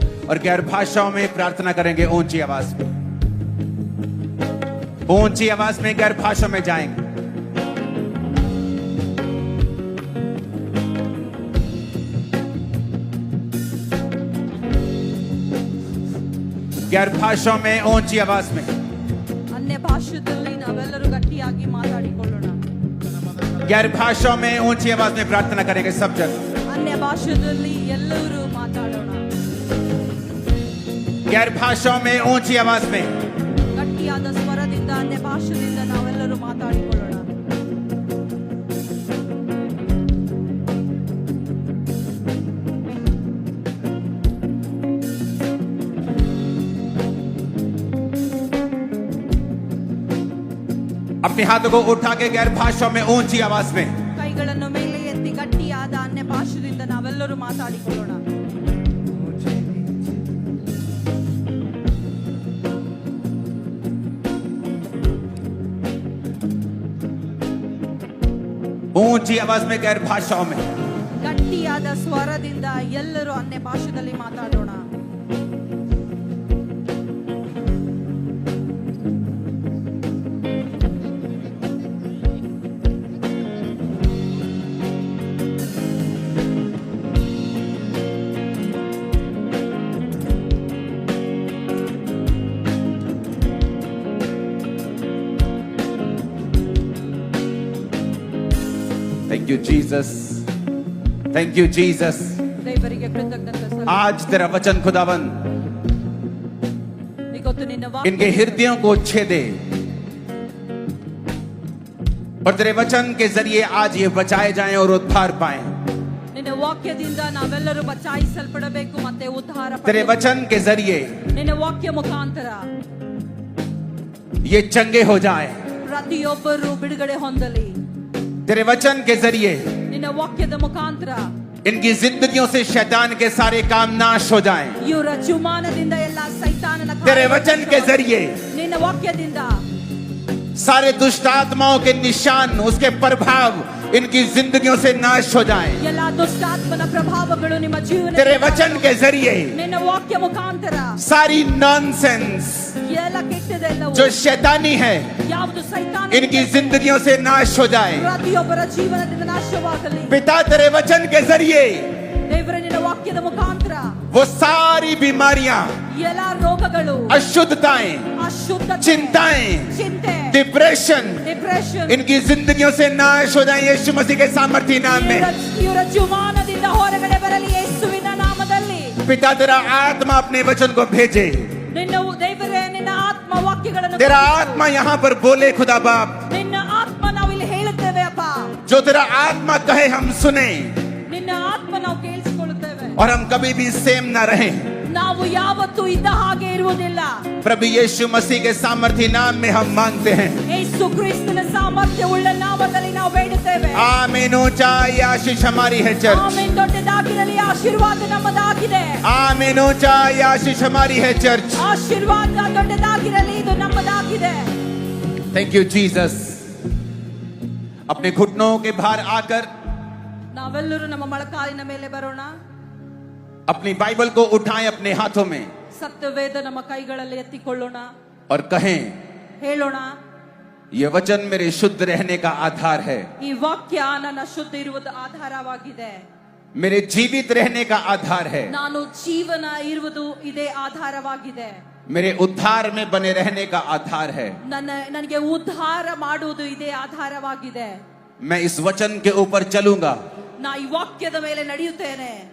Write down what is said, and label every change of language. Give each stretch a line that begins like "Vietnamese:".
Hindi: और गैर भाषाओं में प्रार्थना करेंगे ऊंची आवाज में, ऊंची आवाज में गैर भाषा में जाएंगे। गैर भाषाओं में ऊंची आवाज में।
Kannada: अन्य ಭಾಷೆಯಲ್ಲಿ ನಾವೆಲ್ಲರೂ ಗಟ್ಟಿಯಾಗಿ ಮಾತಾಡಿಕೊಳ್ಳೋಣ।
Hindi: गैर भाषाओं में ऊंची आवाज में प्रार्थना करेंगे सब जगह।
Kannada: अन्य ಭಾಷೆಯಲ್ಲಿ ಎಲ್ಲರೂ ಮಾತಾಡೋಣ।
Hindi: गैर भाषाओं में ऊंची आवाज में।
Kannada: ಗಟ್ಟಿಯಾದ ಸ್ವರದಿಂದ अन्य ಭಾಷೆಯಿಂದ ನಾವೆಲ್ಲರೂ ಮಾತಾಡಿಕೊಳ್ಳೋಣ।
Hindi: अपने हाथों को उठा के गैर भाषाओं में ऊंची आवाज में।
Kannada: ಕೈಗಳನ್ನು ಮೇಲೆ ಎತ್ತಿ ಗಟ್ಟಿಯಾದ अन्य ಭಾಷೆಯಿಂದ ನಾವೆಲ್ಲರೂ ಮಾತಾಡಿಕೊಳ್ಳೋಣ।
Hindi: ऊंची आवाज में गैर भाषाओं में।
Kannada: ಗಟ್ಟಿಯಾದ ಸ್ವರದಿಂದ ಎಲ್ಲರೂ अन्य ಭಾಷೆಯಲ್ಲಿ ಮಾತಾಡೋಣ।
English: Thank you Jesus, thank you Jesus.
Kannada: ದೇವರಿಗೆ ಕೃತಜ್ಞತೆ ಸಲ್ಲಿಸೋಣ।
Hindi: आज तेरा वचन खुदावन
Kannada: ಇವತ್ತು ನಿನ್ನ
Hindi: इनके हृदयों को छेदे और तेरे वचन के जरिए आज ये बचाए जाएं और उद्धार पाएं।
Kannada: ನಿನ್ನ ವಾಕ್ಯದಿಂದ ನಾವೆಲ್ಲರೂ ಬಚಾಯಿಸಲ್ಪಡಬೇಕು ಮತ್ತೆ ಉದ್ಧಾರ
Hindi: तेरे
Kannada: ಪಡೆಯಬೇಕು।
Hindi: वचन के जरिए
Kannada: ನಿನ್ನ ವಾಕ್ಯ ಮುಖಾಂತರ
Hindi: ये चंगे हो जाएं।
Kannada: ಪ್ರತಿಯೊಬ್ಬರು ಬಿಡುಗಡೆ ಹೊಂದಲಿ।
Hindi: तेरे वचन के जरिए
Kannada: ನಿನ್ನ ವಾಕ್ಯದ ಮುಖಾಂತರ
Hindi: इनकी जिंदगियों से शैतान के सारे काम नाश हो जाएं।
Kannada: ಇವರ ಜುಮಾನದಿಂದ ಎಲ್ಲ ಸೈತಾನನ
Hindi: तेरे वचन के जरिए
Kannada: ನಿನ್ನ ವಾಕ್ಯದಿಂದ
Hindi: सारे दुष्ट आत्माओं के निशान, उसके प्रभाव इनकी जिंदगियों से नाश हो जाएं।
Kannada: ಎಲ್ಲ ದುಷ್ಟಾತ್ಮನ ಪ್ರಭಾವಗಳು ನಿಮ್ಮ ಜೀವನ
Hindi: तेरे वचन के जरिए
Kannada: ನಿನ್ನ ವಾಕ್ಯ ಮುಖಾಂತರ
Hindi: सारी नॉनसेंस
Kannada: ಎಲ್ಲ ಕೆಟ್ಟದೆಲ್ಲವೂ
Hindi: जो शैतानी है
Kannada: ಯಾವುದು ಸೈತಾನ
Hindi: इनकी जिंदगियों से नाश हो जाए।
Kannada: ಪ್ರತಿಯೊಬ್ಬರ ಜೀವನದಿಂದ ನಾಶವಾಗಲಿ।
Hindi: पिता तेरे वचन के जरिए
Kannada: ದೇವರ ನಿನ್ನ ವಾಕ್ಯದ ಮುಖಾಂತರ
Hindi: वो सारी बीमारियां,
Kannada: ಎಲ್ಲ ರೋಗಗಳು,
Hindi: अशुद्धताएं,
Kannada: ಅಶುದ್ಧತೆ,
Hindi: चिंताएं,
Kannada: ಚಿಂತೆ,
English: depression depression
Hindi: इनकी जिंदगियों से नाश हो जाए यीशु मसीह के सामर्थी नाम में।
Kannada: ಇವರ ಜುಮಾನದಿಂದ ಹೊರಗಡೆ ಬರಲಿ ಯೇಸುವಿನ ನಾಮದಲ್ಲಿ।
Hindi: पिता तेरा आत्मा अपने वचन को भेजे।
Kannada: ನಿನ್ನ ದೇವರೇ ನಿನ್ನ ಆತ್ಮ ವಾಕ್ಯಗಳನ್ನು
Hindi: तेरा आत्मा यहाँ पर बोले खुदा बाप,
Kannada: ನಿನ್ನ ಆತ್ಮ ನಾವು ಇಲ್ಲಿ ಹೇಳುತ್ತೇವೆ ಅಪ್ಪ।
Hindi: जो तेरा आत्मा कहे हम सुने
Kannada: ನಿನ್ನ ಆತ್ಮ ನಾವು ಕೇಳಿಸಿಕೊಳ್ಳುತ್ತೇವೆ।
Hindi: और हम कभी भी सेम ना रहे।
Kannada: ನಾವು ಯಾವತ್ತೂ ಇದ್ದ ಹಾಗೆ ಇರುವುದಿಲ್ಲ।
Hindi: प्रभु यीशु मसीह के सामर्थी नाम में हम मांगते हैं।
Kannada: ಯೇಸು ಕ್ರಿಸ್ತನ ಸಾಮರ್ಥ್ಯವುಳ್ಳ ನಾಮದಲ್ಲಿ ನಾವು ಬೇಡುತ್ತೇವೆ।
Hindi: आमीन। ऊंचा ये आशीष हमारी है चर्च।
Kannada: ಆಮೆನ್। ದೊಡ್ಡದಾಗಿರಲಿ, ಆಶೀರ್ವಾದ ನಮ್ಮದಾಗಿದೆ।
Hindi: आमीन। ऊंचा ये आशीष हमारी है चर्च।
Kannada: ಆಶೀರ್ವಾದ ದೊಡ್ಡದಾಗಿರಲಿ, ಇದು ನಮ್ಮದಾಗಿದೆ।
English: Thank you Jesus.
Hindi: अपने घुटनों के भार आकर
Kannada: ನಾವೆಲ್ಲರೂ ನಮ್ಮ ಮೊಳಕಾಲಿನ ಮೇಲೆ ಬರೋಣ।
Hindi: अपनी बाइबल को उठाएं अपने हाथों में
Kannada: ಸತ್ಯವೇದ ನಮ್ಮ ಕೈಗಳಲ್ಲಿ ಎತ್ತಿಕೊಳ್ಳೋಣ।
Hindi: और कहें,
Kannada: ಹೇಳೋಣ,
Hindi: यह वचन मेरे शुद्ध रहने का आधार है,
Kannada: ಈ ವಾಕ್ಯ ನನ್ನ ಶುದ್ಧ ಇರುವುದು ಆಧಾರವಾಗಿದೆ।
Hindi: मेरे जीवित रहने का आधार है,
Kannada: ನಾನು ಜೀವನ ಇರುವುದು ಇದೇ ಆಧಾರವಾಗಿದೆ।
Hindi: मेरे उद्धार में बने रहने का आधार है।
Kannada: ನನಗೆ ಉದ್ಧಾರ ಮಾಡುವುದು ಇದೇ ಆಧಾರವಾಗಿದೆ।
Hindi: मैं इस वचन के ऊपर चलूंगा,
Kannada: ನಾ ಈ ವಾಕ್ಯದ ಮೇಲೆ ನಡೆಯುತ್ತೇನೆ।